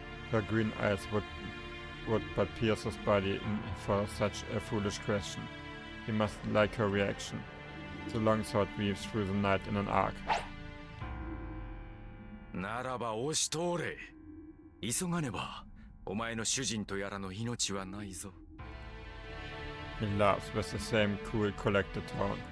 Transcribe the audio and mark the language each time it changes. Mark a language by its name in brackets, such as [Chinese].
[English] Her green eyes would but pierce his body for such a foolish question. He must like her reaction. The longsword weaves through the night in an arc. [Japanese] ならば押し通れ。急がねば、お前の主人とやらの命はないぞ。 [English] He laughs with the same cool, collected tone.